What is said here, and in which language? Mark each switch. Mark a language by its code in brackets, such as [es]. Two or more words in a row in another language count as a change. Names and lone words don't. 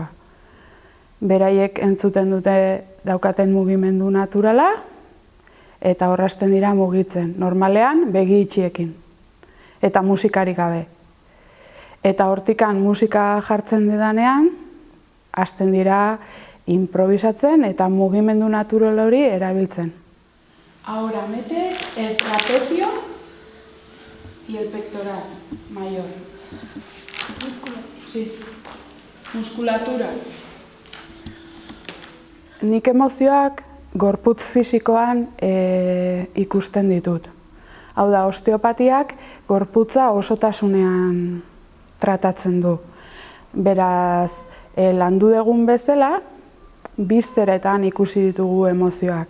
[eu] Beraiek entzuten dute daukaten mugimendu naturala eta horrazten dira mugitzen. Normalean begi itxiekin eta musikarik gabe. Eta hortikan musika jartzen didanean, hasten dira improvisatzen eta mugimendu natural hori erabiltzen. [es] Ahora mete el trapecio y el pectoral mayor. Sí. Muskulatura. [eu] Nik emozioak gorputz fisikoan ikusten ditut. Hau da, osteopatiak gorputza osotasunean tratatzen du. Beraz, landu dugun bezala, bizteretan ikusi ditugu emozioak.